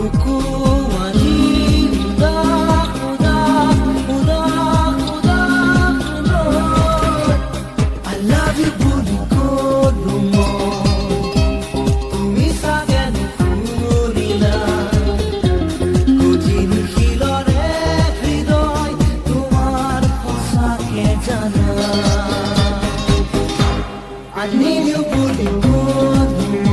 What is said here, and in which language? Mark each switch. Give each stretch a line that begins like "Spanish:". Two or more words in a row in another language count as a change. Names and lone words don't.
Assamese: আজি উদাস উদাস উদাস উদাস মনত
English: I love you
Assamese: বুলি কলো মই তুমি চাগে নুশুনিলা কঠিন শিলৰে হৃদয় তোমাৰ সঁচাকে জানা
English: I need you
Assamese: বুলি কলো